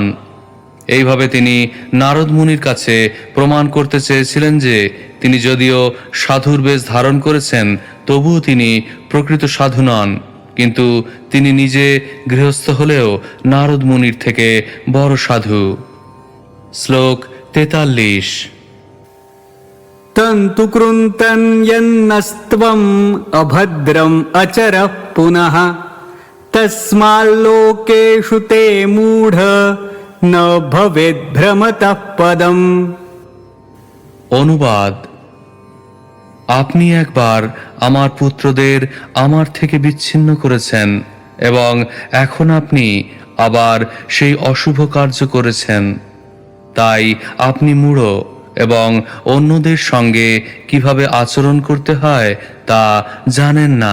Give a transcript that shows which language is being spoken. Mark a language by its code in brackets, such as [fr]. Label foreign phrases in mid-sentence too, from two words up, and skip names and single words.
[bn] এইভাবে তিনি নারদ মুনির কাছে প্রমাণ করতে চেয়েছিলেন যে তিনি যদিও সাধুর বেশ ধারণ করেছেন, তবুও তিনি প্রকৃত সাধু নন, কিন্তু তিনি নিজে গৃহস্থ হলেও নারদ মুনির থেকে বড় সাধু। শ্লোক 43। [sa] तन्तु कृन्तन् यन्नस्त्वम् अभद्रम् अचरः पुनः तस्माल्लोकेषु ते मूढ न भवेद्भ्रमतः पदम्। [bn] অনুবাদ: আপনি একবার আমার পুত্রদের আমার থেকে বিচ্ছিন্ন করেছেন এবং এখন আপনি আবার সেই অশুভ কার্য করেছেন, তাই আপনি মূঢ় এবং অন্যদের সঙ্গে কিভাবে আচরণ করতে হয় তা জানেন না।